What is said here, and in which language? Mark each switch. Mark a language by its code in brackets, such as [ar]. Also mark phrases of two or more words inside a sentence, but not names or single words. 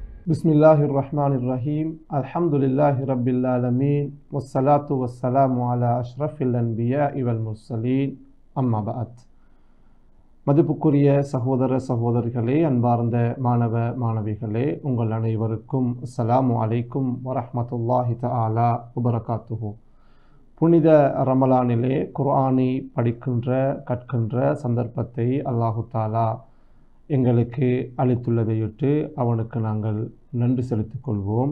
[ar] بسم الله الرحمن الرحيم. الحمد لله رب العالمين. والصلاة والسلام على أشرف الأنبياء والمرسلين. أما بعد. [ta] மதிப்புக்குரிய சகோதர சகோதரிகளே, அன்பார்ந்த மாணவ மாணவிகளே, உங்கள் அனைவருக்கும் [ar] السلام عليكم ورحمة الله تعالى وبركاته. [ta] புனித ரமலானிலே குர்ஆனை கற்கின்ற சந்தர்ப்பத்தை [ar] الله تعالى [ta] எங்களுக்கு அளித்துள்ளதையிட்டு அவனுக்கு நாங்கள் நன்றி செலுத்திக் கொள்வோம்.